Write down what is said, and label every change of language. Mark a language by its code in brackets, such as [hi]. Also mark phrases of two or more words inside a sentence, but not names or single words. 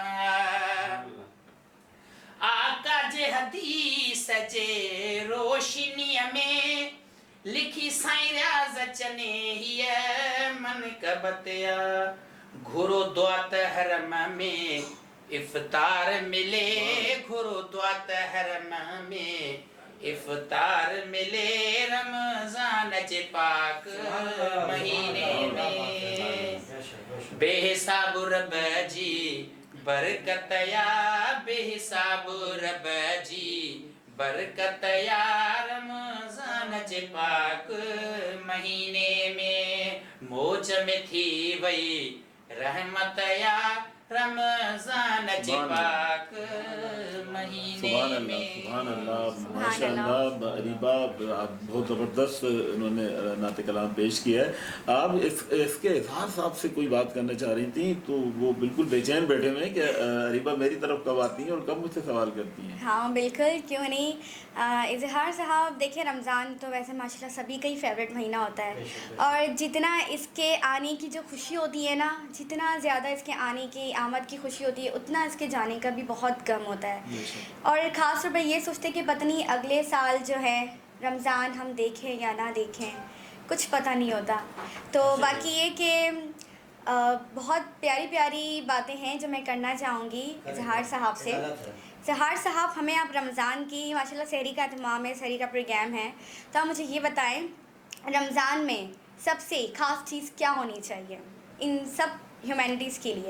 [sd] आका जे हदीस जे रोशनीअ में लिखी साईं रियाज़ चने हीअ मनक़बत या घुरो दुआत हरम में इफ्तार मिले घुरो दुआत हरम में इफ्तार मिले रमज़ान जे पाक महीने में बेहिसाब रब जी बरकत या बेहिसाब रब जी बरकत या रमज़ान जे पाक महीने में मौज में थी वई रहमत या रमज़ान जे पाक महीने में [ar] سبحان اللہ ماشاءاللہ [ur] اریبہ بہت زبردست انہوں نے نعت کلام پیش کیا ہے. آپ اس کے اظہار صاحب سے کوئی بات کرنا چاہ رہی تھی تو وہ بالکل بے چین بیٹھے ہوئے ہیں کہ اریبہ میری طرف کب آتی ہیں اور کب مجھ سے سوال کرتی ہیں. ہاں بالکل کیوں نہیں۔ اظہار صاحب دیکھیے رمضان تو ویسے ماشاءاللہ سبھی کا ہی فیورٹ مہینہ ہوتا ہے اور جتنا اس کے آنے کی جو خوشی ہوتی ہے نا جتنا زیادہ اس کے آنے کی آمد کی خوشی ہوتی ہے اتنا اس کے جانے کا بھی بہت کم ہوتا ہے اور خاص طور پر یہ سوچتے کہ پتہ نہیں اگلے سال جو ہے رمضان ہم دیکھیں یا نہ دیکھیں کچھ پتہ نہیں ہوتا. تو باقی یہ کہ بہت پیاری پیاری باتیں ہیں جو میں کرنا چاہوں گی اظہار صاحب سے. اظہار صاحب ہمیں اب رمضان کی ماشاءاللہ سحری کا اہتمام ہے, سحری کا پروگرام ہے, تو آپ مجھے یہ بتائیں رمضان میں سب سے خاص چیز کیا ہونی چاہیے ان سب ہیومینٹیز کے لیے؟